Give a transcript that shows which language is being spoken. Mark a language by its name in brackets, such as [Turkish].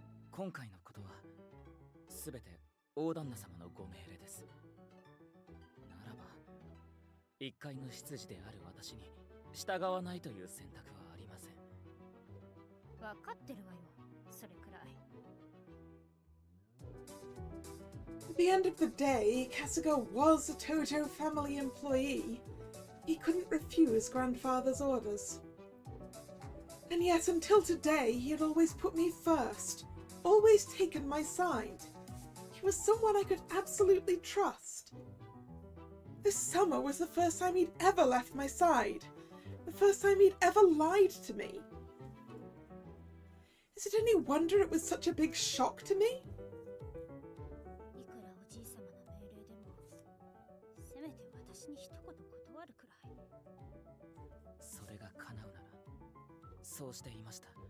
[Japanese] 今回のことはすべて大旦那様のご命令です。ならば、一介の執事である私に従わないという選択はありません。分かってるわよ、それくらい。 [English] At the end of the day, Kasuga was a Toto family employee. He couldn't refuse grandfather's orders. And yet, until today, he had always put me first, always taken my side. He was someone I could absolutely trust. This summer was the first time he'd ever left my side. The first time he'd ever lied to me. Is it any wonder it was such a big shock to me? [Japanese] いくらおじい様の命令でも、せめて私に一言断るくらい。それが叶うなら、そうしていました。